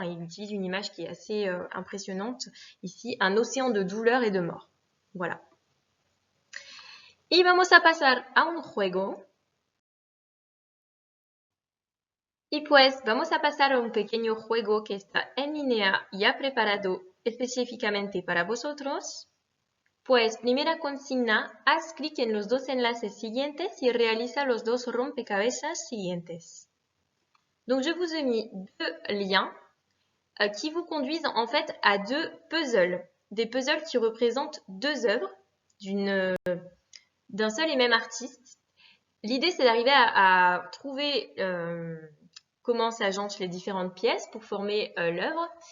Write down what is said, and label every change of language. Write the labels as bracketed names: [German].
[French] Il utilise une image qui est assez impressionnante ici, un océan de douleur et de mort. Voilà. [Spanish] Y vamos a pasar a un juego. Y pues vamos a pasar a un pequeño juego que está en línea ya preparado específicamente para vosotros. Pues primera consigna, haz clic en los 2 enlaces siguientes y realiza los 2 rompecabezas siguientes. [French] Donc je vous ai mis 2 liens qui vous conduisent en fait à 2 puzzles. Des puzzles qui représentent 2 œuvres d'un seul et même artiste. L'idée c'est d'arriver à trouver comment s'agencent les différentes pièces pour former l'œuvre.